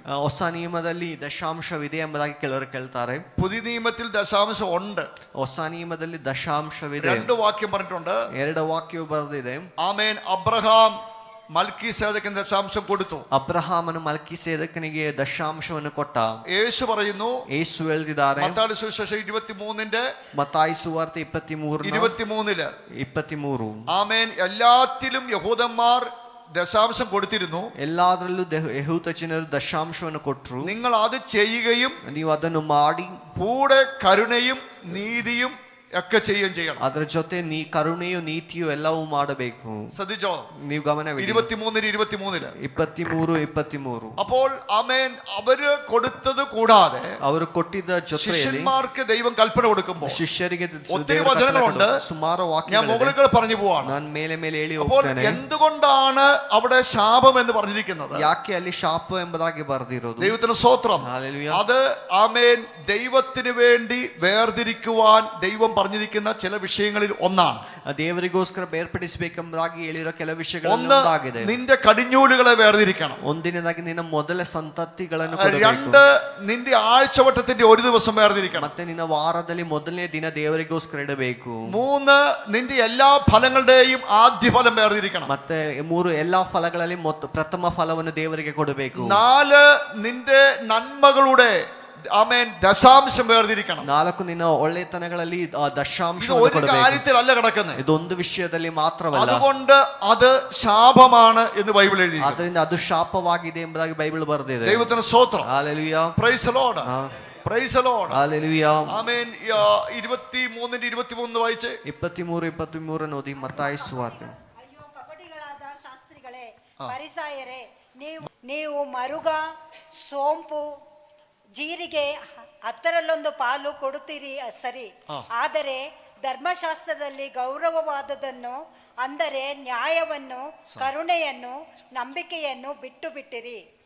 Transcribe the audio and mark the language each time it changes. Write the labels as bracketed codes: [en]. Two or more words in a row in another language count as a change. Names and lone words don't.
[kn] ಹೊಸ ನಿಯಮದಲ್ಲಿ ದಶಾಂಶವಿದೆ ಎಂಬುದಾಗಿ ಕೆಲವರು ಕೇಳ್ತಾರೆ. [ml] പുതിയ നിയമത്തിൽ ദശാംശം ഉണ്ട്. [kn] ಹೊಸ ನಿಯಮದಲ್ಲಿ ದಶಾಂಶವಿದೆ. [ml] 2 വാക്യം പറഞ്ഞിട്ടുണ്ട്. [kn] 2 ವಾಕ್ಯವು ಬರೆದಿದೆ. [ml] ആമേൻ. അബ്രഹാം മൽക്കീസേദക്കിന് ദശാംശം കൊടുത്തു. [kn] ಅಬ್ರಹಾಮನು ಮಲ್ಕಿಸೇದಕನಿಗೆ ದಶಾಂಶವನ್ನು ಕೊಟ್ಟ. [ml] യേശു പറയുന്നു, [kn] ಯೇಸು ಹೇಳ್ತಿದ್ದಾರೆ [ml] മത്തായി സുവിശേഷം 23-ന്റെ [kn] ಮತ್ತಾಯಿ ಸುವಾರ್ತೆ 23 23 [ml] ആമേൻ. എല്ലാത്തിലും യഹൂദന്മാർ ദശാംശം കൊടുത്തിരുന്നു. [kn] ಎಲ್ಲಾದ್ರಲ್ಲೂ ಯಹೂದ ಜನರು ದಶಾಂಶವನ್ನು ಕೊಟ್ಟರು. [ml] നിങ്ങൾ അത് ചെയ്യുകയും [kn] ನೀವು ಅದನ್ನು ಮಾಡಿ [ml] കൂടെ കരുണയും നീതിയും ഒക്കെ ചെയ്യുകയും ചെയ്യണം. [kn] ಅದರ ಜೊತೆ ಕರುಣೆಯು ನೀತಿಯು ಎಲ್ಲವೂ ಮಾಡಬೇಕು. [ml] ശ്രദ്ധിച്ചോ? [kn] ನೀವು ಗಮನವಿಡಿ. [ml] 23 അപ്പോൾ ആമേൻ. അവര് കൊടുത്തത് കൂടാതെ [kn] ಅವರು ಕೊಟ್ಟಿದ್ದ ಜೊತೆಯಲ್ಲಿ [ml] ശിഷ്യന്മാർക്ക് ദൈവം കൽപ്പന കൊടുക്കുമ്പോൾ [kn] ಶಿಷ್ಯರಿಗೆ [ml] ഒത്തിരി വചനങ്ങളുണ്ട്. [kn] ಸುಮಾರು [ml] ഞാൻ [kn] ವಾಕ್ಯಗಳಿದೆ. [ml] മുകളിൽ പറഞ്ഞു പോവാണ്. [kn] ನಾನು ಮೇಲೆ ಹೇಳಿ [ml] അപ്പോൾ [kn] ಹೋಗ್ತೇನೆ. [ml] എന്തുകൊണ്ടാണ് അവിടെ ശാപം എന്ന് പറഞ്ഞിരിക്കുന്നത്? [kn] ಯಾಕೆ ಅಲ್ಲಿ ಶಾಪ ಎಂಬುದಾಗಿ ಬರೆದಿರೋದು? [ml] ദൈവത്തിന് സ്തോത്രം. ഹല്ലേലൂയ. അത് ആമേൻ ദൈവത്തിന് വേണ്ടി വേർതിരിക്കുവാൻ ദൈവം പറഞ്ഞിരിക്കുന്ന ചില വിഷയങ്ങളിൽ ഒന്നാണ്. [kn] ದೇವರಿಗೋಸ್ಕರ ಬೇರ್ಪಡಿಸಬೇಕೆಂಬುದಾಗಿ ಹೇಳಿರೋ ಕೆಲ ವಿಷಯಗಳು [ml] ഒന്ന്, [kn] ಒಂದಾಗಿದೆ. [ml] നിന്റെ കടിഞ്ഞൂലുകളെ വേർതിരിക്കണം. [kn] ಒಂದಿನದಾಗಿ ನಿನ್ನ ಮೊದಲ ಸಂತತಿಗಳನ್ನು [ml] 2, നിന്റെ ആഴ്ചവട്ടത്തിന്റെ ഒരു ദിവസം വേർതിരിക്കണം. [kn] ಮತ್ತೆ ನಿನ್ನ ವಾರದಲ್ಲಿ ಮೊದಲನೇ ದಿನ ದೇವರಿಗೋಸ್ಕರ ಇಡಬೇಕು. [ml] 3, നിന്റെ എല്ലാ ഫലങ്ങളുടെയും ആദ്യ ഫലം വേർതിരിക്കണം. [kn] ಮತ್ತೆ 3 ಎಲ್ಲಾ ಫಲಗಳಲ್ಲಿ ಪ್ರಥಮ ಫಲವನ್ನು ದೇವರಿಗೆ ಕೊಡಬೇಕು. [ml] 4, നിന്റെ നന്മകളുടെ ആമേൻ ദശാംശം വേർതിരിക്കണം. [kn] 4 നിನ್ನ ಒಳ್ಳೆತನಗಳಲ್ಲಿ ದಶಾಂಶ [ml] ഒരു കാര്യത്തിലല്ല കിടക്കുന്നത്. [kn] ಇದೊಂದು ವಿಷಯದಲ್ಲಿ ಮಾತ್ರವಲ್ಲ. [ml] അതുകൊണ്ട് അത് ശാപമാണ് എന്ന് ബൈബിൾ എഴുതി. [kn] ಅದರಿಂದ ಅದು ಶಾಪವಾಗಿದೆ ಎಂಬುದಾಗಿ ಬೈಬಲ್ ಬರೆದಿದೆ. [ml] ദൈവത്തിന് സ്തോത്രം. ഹല്ലേലൂയ. [en] Praise the Lord. Praise the Lord. [ml] ഹല്ലേലൂയ. ആമേൻ. 23-23 വായിച്ചേ. [kn] 23 ಓದಿ. ಮತ್ತಾಯಿ ಸುವಾರ್ತೆ. ಅಯ್ಯೋ ಕಪಟಿಗಳಾದ ಶಾಸ್ತ್ರಿಗಳೇ, ಫರಿಸಾಯರೇ, ನೀವು ಮರುಗ, ಸೋಂಪು, ಜೀರಿಗೆ 10ರಲ್ಲೊಂದು ಪಾಲು ಕೊಡುತ್ತೀರಿ, ಸರಿ. ಆದರೆ ಧರ್ಮಶಾಸ್ತ್ರದಲ್ಲಿ ಗೌರವವಾದದನ್ನು, ಅಂದರೆ ನ್ಯಾಯವನ್ನು, ಕರುಣೆಯನ್ನು, ನಂಬಿಕೆಯನ್ನು ಬಿಟ್ಟು ಬಿಟ್ಟಿರಿ.